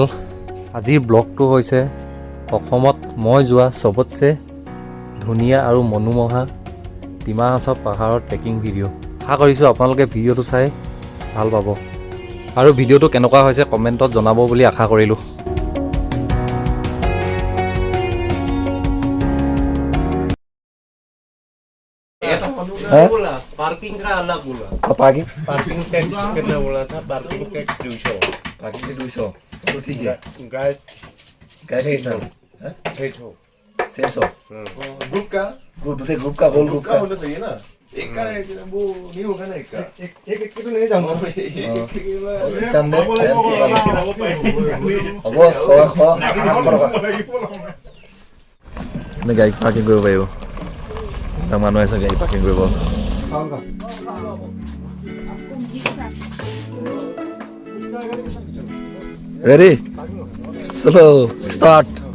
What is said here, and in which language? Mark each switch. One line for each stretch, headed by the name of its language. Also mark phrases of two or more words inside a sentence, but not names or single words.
Assamese: আজিৰ ব্লগটো হৈছে অসমত মই যোৱা চবতছে ধুনীয়া আৰু মনোমোহা ডিমা হাছাও পাহাৰৰ
English: trekking video'.
Assamese: আশা কৰিছোঁ আপোনালোকে ভিডিঅ'টো চাই ভাল পাব আৰু ভিডিঅ'টো কেনেকুৱা হৈছে কমেণ্টত জনাব বুলি আশা কৰিলোঁ।
Hindi: पार्किंग का अलग बोला।
English: parking tax
Hindi: कितना बोला था?
English: parking tax
Hindi: 200। पार्किंग के 200 तो ठीक है। गाय क्या कितना? 600। 600 ग्रुप का ग्रुप का
English: whole group
Hindi: का होना चाहिए ना। एक का है वो नहीं होगा ना। एक का एक तो नहीं जाऊंगा।
Assamese: গাড়ী পাৰ্কিং কৰিব পাৰিব। মানুহ আছে গাড়ী পাৰ্কিং কৰিব। ৰেডি চলো ষ্টাৰ্ট।